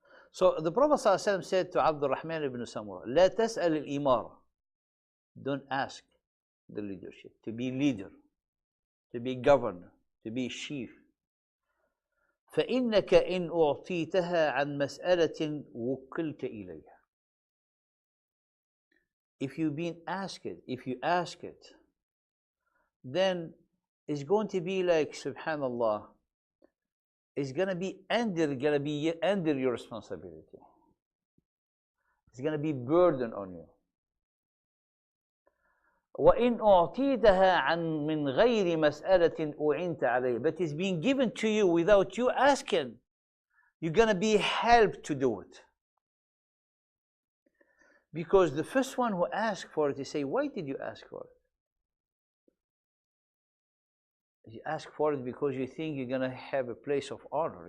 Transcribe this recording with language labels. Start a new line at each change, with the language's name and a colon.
English: So the Prophet ﷺ said to Abdul Rahman ibn Samura,
Arabic: لا تسأل الإمارة.
English: Don't ask the leadership, to be leader, to be governor, to be chief.
Arabic: فإنك إن أعطيتها عن مسألة وكلت إليها.
English: If you ask it, then it's going to be like, subhanallah, it's going to be under your responsibility. It's going to be burden on you.
Arabic: وإن أعطيتها عن من غير مسألة أعنت عليه.
English: But it's being given to you without you asking. You're going to be helped to do it. Because the first one who asked for it, he say, why did you ask for it? You ask for it because you think you're going to have a place of honor.